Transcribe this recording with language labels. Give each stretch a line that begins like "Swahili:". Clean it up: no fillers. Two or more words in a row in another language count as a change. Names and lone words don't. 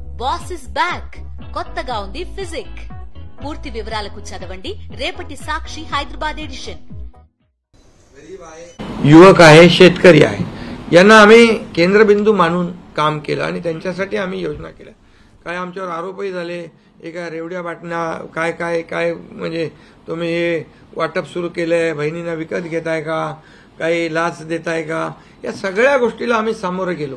English: Boss is back
Telugu: కొత్తగా ఉంది ఫిజిక్. పూర్తి వివరాలకు చదవండి రేపటి సాక్షి హైదరాబాద్ ఎడిషన్.
Marathi: युवक आहे, शेतकरी आहे, यांना आम्ही केंद्रबिंदू मानून काम केलं आणि त्यांच्यासाठी आम्ही योजना केल्या. काय आमच्यावर आरोपही झाले, एका रेवड्या बाटण्या काय काय काय म्हणजे तुम्ही हे वाटप सुरू केलंय, बहिणींना विकत घेताय का, काही लाच देताय का, या सगळ्या गोष्टीला आम्ही सामोरं गेलो.